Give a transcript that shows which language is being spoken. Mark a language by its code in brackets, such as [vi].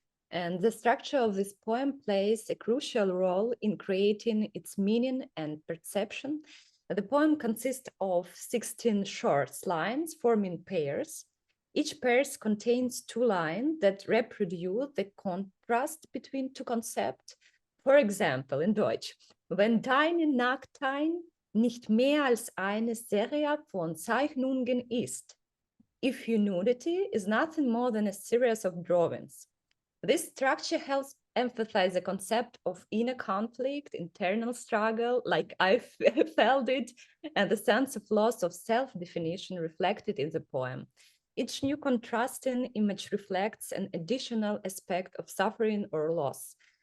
[en] And the structure of this poem plays a crucial role in creating its meaning and perception. The poem consists of 16 short lines forming pairs. Each pair contains two lines that reproduce the contrast between two concepts. For example, in Deutsch, [de] wenn deine Nacktheit nicht mehr als eine Serie von Zeichnungen ist, [en] if your nudity is nothing more than a series of drawings. This structure helps emphasize the concept of inner conflict, internal struggle, like I felt it, and the sense of loss of self-definition reflected in the poem. Each new contrasting image reflects an additional aspect of suffering or loss.